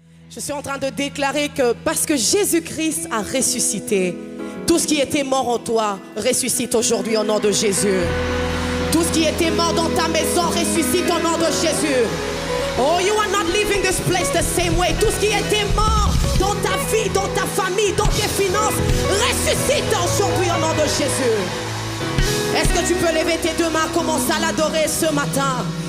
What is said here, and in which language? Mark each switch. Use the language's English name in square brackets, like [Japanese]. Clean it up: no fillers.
[French] Je suis en train de déclarer que parce que Jésus-Christ a ressuscité, tout ce qui était mort en toi ressuscite aujourd'hui au nom de Jésus. Tout ce qui était mort dans ta maison ressuscite au nom de Jésus. [English] Oh, you are not leaving this place the same way. [French] Tout ce qui était mort dans ta vie, dans ta famille, dans tes finances, ressuscite aujourd'hui au nom de Jésus. Est-ce que tu peux lever tes deux mains, commencer à l'adorer ce matin?